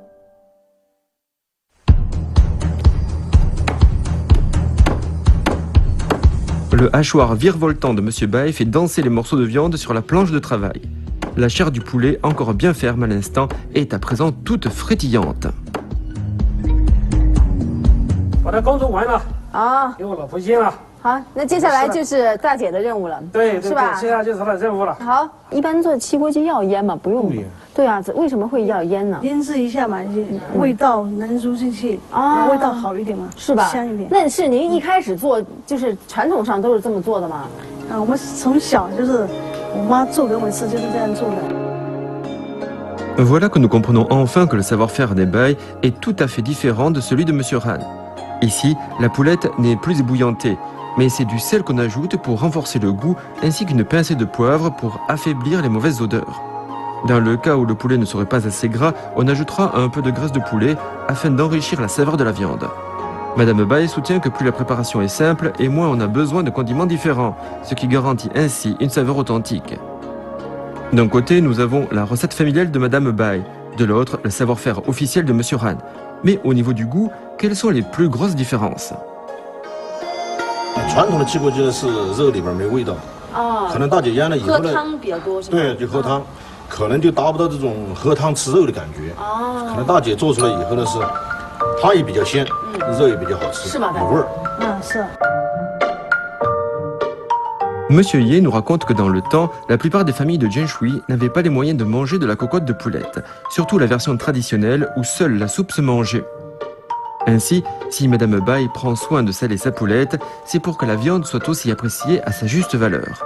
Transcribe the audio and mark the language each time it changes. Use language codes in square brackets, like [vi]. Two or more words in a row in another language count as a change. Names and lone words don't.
[fr] Le hachoir virevoltant de Monsieur Bai fait danser les morceaux de viande sur la planche de travail. La chair du poulet, encore bien ferme à l'instant, est à présent toute frétillante. [zh] 把它工作完了啊，给我老婆腌了。好，那接下来就是大姐的任务了，对，是吧？接下来就是她的任务了。好，一般做汽锅鸡要腌吗？不用。对啊，为什么会要腌呢？腌制一下嘛，味道能入进去，味道好一点嘛，是吧？香一点。那是您一开始做，就是传统上都是这么做的吗？我们从小就是我妈做给我们吃，就是这样做的。 [fr] Voilà que nous comprenons enfin que le savoir-faire des Bai est tout à fait différent de celui de Monsieur Han. Ici, la poulette n'est plus ébouillantée, mais c'est du sel qu'on ajoute pour renforcer le goût ainsi qu'une pincée de poivre pour affaiblir les mauvaises odeurs. Dans le cas où le poulet ne serait pas assez gras, on ajoutera un peu de graisse de poulet afin d'enrichir la saveur de la viande. Madame Bai soutient que plus la préparation est simple et moins on a besoin de condiments différents, ce qui garantit ainsi une saveur authentique. D'un côté, nous avons la recette familiale de Madame Bai, de l'autre, le savoir-faire officiel de Monsieur Han. Mais au niveau du goût, quelles sont les plus grosses différences? [zh] 传统的汽锅鸡呢是肉里边没味道，可能大姐腌了以后呢，喝汤比较多是吧？对，就喝汤，可能就达不到这种喝汤吃肉的感觉。可能大姐做出来以后呢是汤也比较鲜，肉也比较好吃，是吧？有味儿。是。 [fr] Monsieur Ye nous raconte que dans le temps, la plupart des familles de Jianshui n'avaient pas les moyens de manger de la cocotte de poulette, surtout la version traditionnelle où seule la soupe se mangeait. Ainsi, si Madame Bai prend soin de saler sa poulette, c'est pour que la viande soit aussi appréciée à sa juste valeur.